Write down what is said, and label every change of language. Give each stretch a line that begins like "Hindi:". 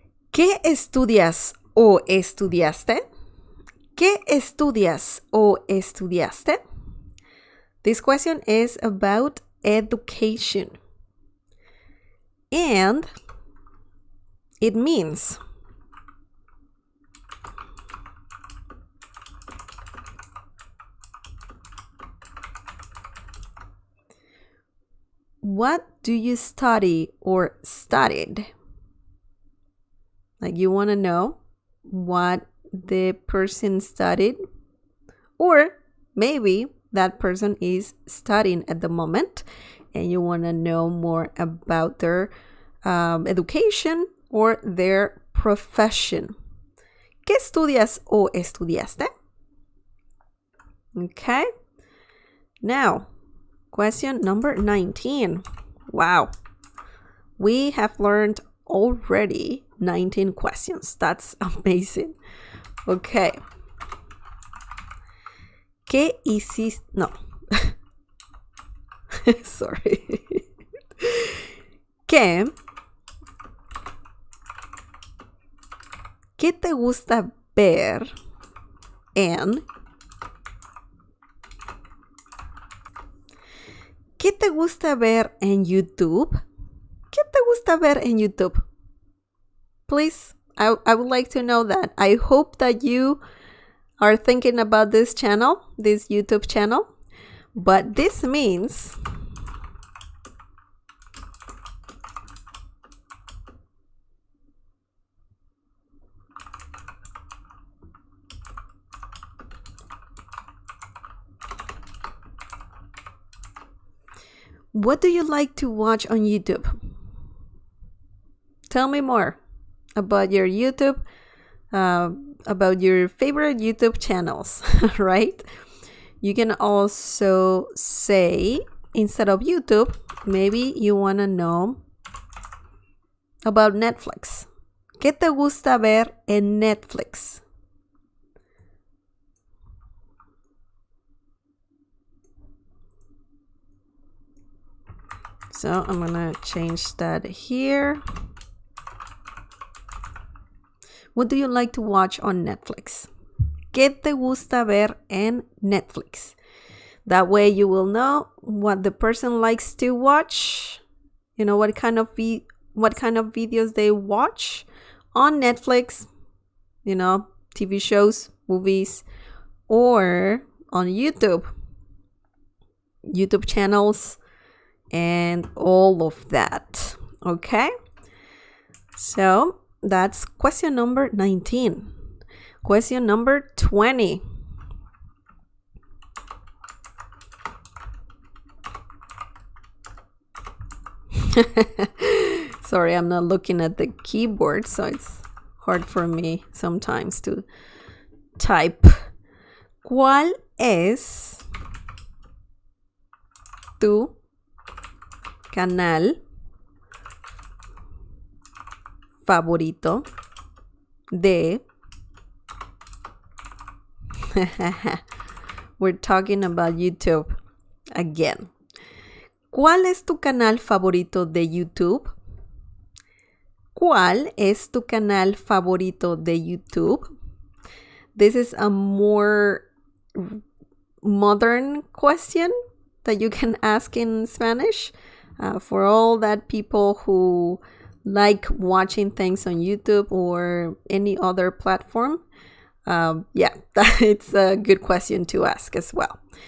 Spanish: ¿Qué estudias o estudiaste? ¿Qué estudias o estudiaste?
English: This question is about education. And it means what do you study or studied? Like you want to know what the person studied, or maybe that person is studying at the moment and you want to know more about their education or their profession.
Spanish: ¿Qué estudias o estudiaste? Okay.
English: Now, question number 19. Wow. We have learned already 19 questions. That's amazing. Okay.
Spanish: ¿Qué hiciste? No.
English: Sorry.
Spanish: ¿Qué te gusta ver en... ¿Qué te gusta ver en YouTube? ¿Qué te gusta ver en YouTube?
English: Please, I would like to know that. I hope that you are thinking about this channel, this YouTube channel. But this means what do you like to watch on YouTube? Tell me more about your YouTube, about your favorite YouTube channels, right? You can also say, instead of YouTube, maybe you want to know about Netflix.
Spanish: ¿Qué te gusta ver en Netflix?
English: So I'm gonna change that here. What do you like to watch on Netflix?
Spanish: ¿Qué te gusta ver en Netflix?
English: That way you will know what the person likes to watch. You know what kind of videos they watch on Netflix. You know, TV shows, movies, or on YouTube channels, and all of that. Okay? So that's question number 19. Question number 20. Sorry, I'm not looking at the keyboard, so it's hard for me sometimes to type.
Spanish: ¿Cuál es tu canal favorito de...
English: We're talking about YouTube again.
Spanish: ¿Cuál es tu canal favorito de YouTube? ¿Cuál es tu canal favorito de YouTube?
English: This is a more modern question that you can ask in Spanish for all that people who like watching things on YouTube or any other platform. Yeah, it's a good question to ask as well.